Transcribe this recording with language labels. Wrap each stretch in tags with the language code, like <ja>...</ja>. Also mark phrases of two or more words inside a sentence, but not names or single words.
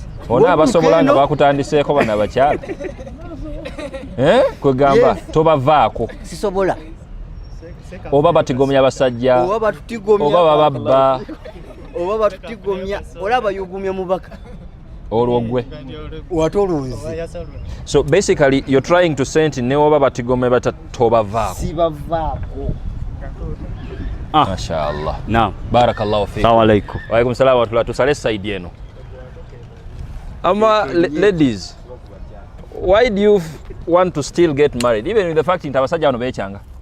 <lg>Ona abasobola nga bakutandiseeko bano abakyala. Kwegamba tobavaako. Sisobola. Oba batigomya abasajja. Oba batutigomya. Oba bababba. Oba batutigomya. Olaba yugumya mubaka. Olwo gwe. Watolunzi.</lg> <en>So basically you're trying to say</en> <lg>nti ne oba batigomya batobavaako. Sibavaako. Mashallah. Naam.</lg> <ar>بارك الله فيك. السلام عليكم. وعليكم السلام ورحمة الله.</ar> <lg>Tusale side eno.</lg> <en>Ladies, why do you want to still get married even with the fact</en> <lg>nti abasajja bano beekyanga?</lg>